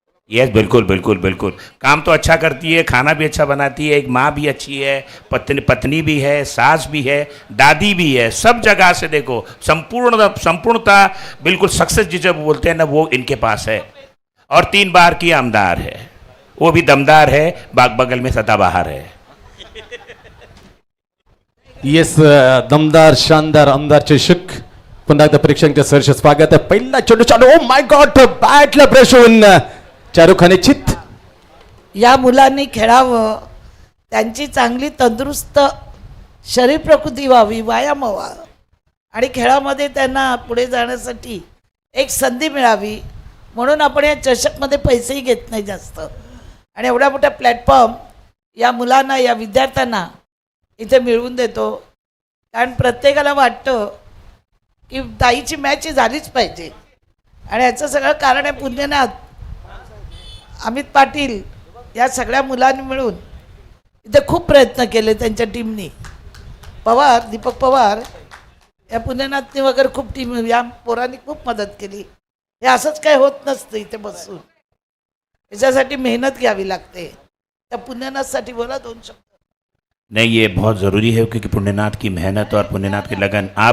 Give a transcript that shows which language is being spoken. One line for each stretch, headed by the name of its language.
Hindi: Yes, बिल्कुल बिल्कुल बिल्कुल. काम तो अच्छा करती है, खाना भी अच्छा बनाती है, एक माँ भी अच्छी है, पत्नी भी है, सास भी है, दादी भी है. सब जगह से देखो संपूर्णता बिल्कुल सक्सेस जिसे बोलते हैं ना, वो इनके पास है. और 3 बार की आमदार है, वो भी दमदार है, बगल में सदाबहार है.
Marathi: येस, दमदार शानदार आमदार चषक. पुन्हा एकदा प्रेक्षकांचे सहर्ष स्वागत आहे. पहिला चेंडू चालू.
English: oh my God,
Marathi: बॅटला प्रेस होऊन चारुखाने चित. या मुलांनी खेळावं, त्यांची चांगली तंदुरुस्त शरीर प्रकृती व्हावी, व्यायाम व्हावा आणि खेळामध्ये त्यांना पुढे जाण्यासाठी एक संधी मिळावी, म्हणून आपण या चषकमध्ये पैसेही घेत नाही जास्त. आणि एवढा मोठा प्लॅटफॉर्म या मुलांना, या विद्यार्थ्यांना इथे मिळवून देतो. कारण प्रत्येकाला वाटतं की ताईची मॅच ही झालीच पाहिजे, आणि याचं सगळं कारण आहे पुण्यनाथ अमित पाटील या सगळ्या मुलांनी मिळून इथे खूप प्रयत्न केले त्यांच्या टीमनी. पवार, दीपक पवार या पुण्यनाथनी वगैरे खूप टीम, या पोरांनी खूप मदत केली. हे असंच काय होत नसतं इथे बसून, याच्यासाठी मेहनत घ्यावी लागते. त्या पुण्यनाथसाठी बोला 2 शब्द.
Hindi: नहीं, ये बहुत ज़रूरी है, क्योंकि पुण्यनाथ की मेहनत और पुण्यनाथ की लगन.